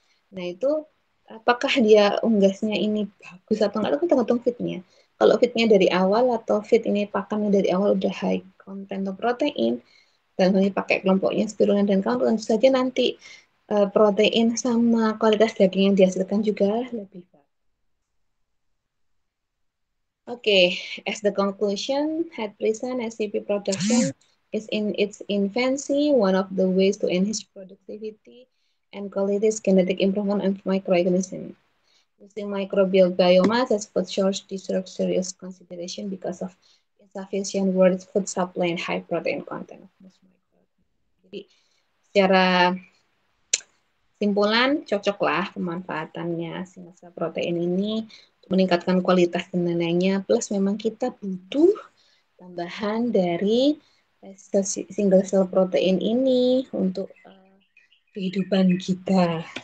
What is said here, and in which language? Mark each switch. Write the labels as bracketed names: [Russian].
[Indonesian] Nah itu apakah dia unggasnya ini bagus atau enggak, itu tergantung fitnya. Kalau fitnya dari awal atau fit ini pakannya dari awal udah [English] high content of protein, [Indonesian] dan ini pakai kelompoknya spirulina dan kawan, tentu saja nanti protein sama kualitas daging yang dihasilkan juga lebih baik. [English] Okay, as the conclusion, at present SCP production is in its infancy. One of the ways to enhance productivity and quality is genetic improvement of microorganisms. Using microbial biomass as food source deserves serious consideration because of insufficient world food supply and high protein content of most microorganisms. [Indonesian] Jadi secara simpulan cocoklah pemanfaatannya single protein ini untuk meningkatkan kualitas dan lainnya. Plus memang kita butuh tambahan dari single cell protein ini untuk kehidupan kita.